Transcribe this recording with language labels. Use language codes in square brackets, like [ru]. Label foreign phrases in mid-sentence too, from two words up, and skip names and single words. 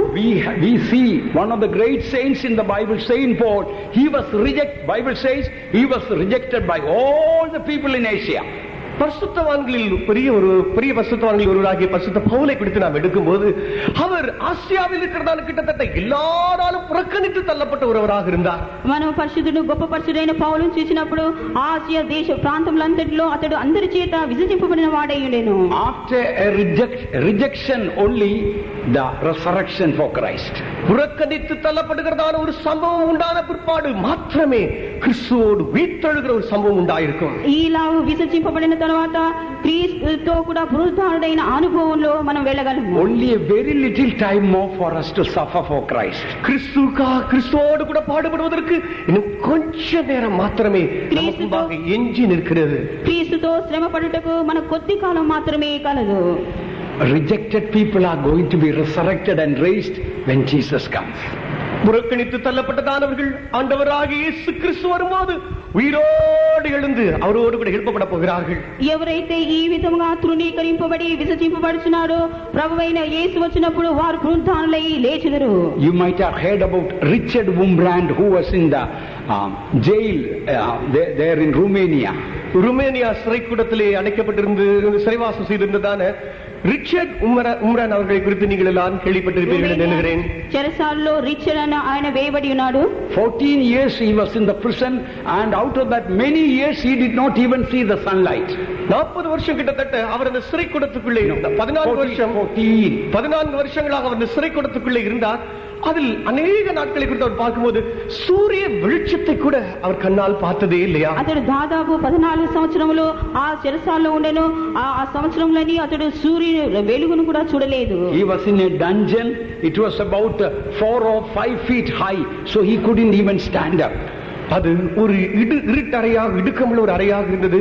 [en] We see one of the great saints in the Bible, Saint Paul, Bible says he was rejected by all the people in Asia. [ta] பரிசுத்தவான்களில் பெரிய பரிசுத்தவான்களில் ஒருவராகிய பரிசுத்த பவுலை குறித்து நாம் எடுக்கும்போது அவர் ஆசியாவில் இருக்கிறதான கிட்டத்தட்ட எல்லாராலும் புறக்கணித்து தள்ளப்பட்ட ஒருவராக இருந்தார். [te] మనం పరిశుద్ధుడు గొప్ప పరిశుద్ధైన పౌలును చూసినప్పుడు ఆసియా దేశ ప్రాంతములంతటిలో అతడు అందరి చేత విసర్జింపబడిన వాడై ఉండెను. [en] After a rejection only the resurrection for Christ. [ta] புறக்கணித்து தள்ளப்படுகிறதான ஒரு சம்பவம் உண்டான பிற்பாடு மாத்திரமே கிறிஸ்துவோடு உயிர்த்தெழுகிற ஒரு சம்பவம் உண்டாயிருக்கும். [te] ఈలావు విసర్జింపబడిన తర్వాత క్రీస్తుతో కూడా పునరుద్ధానుడైన అనుభవంలో మనం వెళ్ళగలము. [en] Only a very little time more for us to suffer for Christ. [ta] கிறிஸ்துவோடு கூட பாடுபடுவதற்கு இன்னும் கொஞ்ச நேரம் மாத்திரமே நமக்கு முன்பாக எஞ்சி நிற்கிறது. [te] క్రీస్తుతో శ్రమ పడుటకు మన కొద్ది కాలం మాత్రమే కలదు. [en] Rejected people are going to be resurrected and raised when Jesus comes. [ta] புறக்கணித்து தள்ளப்பட்டதானவர்கள் ஆண்டவராகிய இயேசு கிறிஸ்து வரும்போது உயிரோடு எழுந்து அவரோடு கூட எழுப்பப்பட போகிறார்கள். [te] ఎవరైతే ఈ విధముగా తృణీకరింపబడి విసర్జింపబడుచున్నారో ప్రభువైన యేసు వచ్చినప్పుడు వారు పునరుద్ధానులై లేచెదరు. [en] You might have heard about Richard Wurmbrand who was in the jail there in Romania. [ta] ருமேனியா சிறைக்கூடத்திலே அடைக்கப்பட்டிருந்து சிறைவாசம் செய்திருந்ததான ரிச்சர்ட் உம்ரான் அவர்களை குறித்து நீங்கள் எல்லாம் கேள்விப்பட்டிருப்பீர்கள் என்று நினைக்கிறேன். [te] చెరసాలలో రిచర్డ్ అనే ఆయన వేయబడి ఉన్నాడు. [en] 14 years he was in the prison and out of that many years he did not even see the sunlight. [ta] 40 வருஷம் கிட்டத்தட்ட அவர் அந்த சிறைக்கூடத்துக்குள்ளே இருந்தார். 14 வருஷங்களாக அவர் அந்த சிறைக்கூடத்துக்குள்ளே இருந்தார். அதில் அநேக நாட்களை குறித்து அவர் பார்க்கும்போது சூரிய வெளிச்சத்தை கூட அவர் கண்ணால் பார்த்ததே இல்லையா? [te] అతడు దాదాపు 14 సంవత్సరములు ఆ చెరసాలలో ఉండెను. ఆ సంవత్సరంలోని అతడు సూర్యుని వెలుగును కూడా చూడలేదు. [en] He was in a dungeon. It was about 4 or 5 feet high, so he couldn't even stand up. [ta] அது ஒரு இருட்டறையாக இடுக்கமுள்ள ஒரு அறையாக இருந்தது.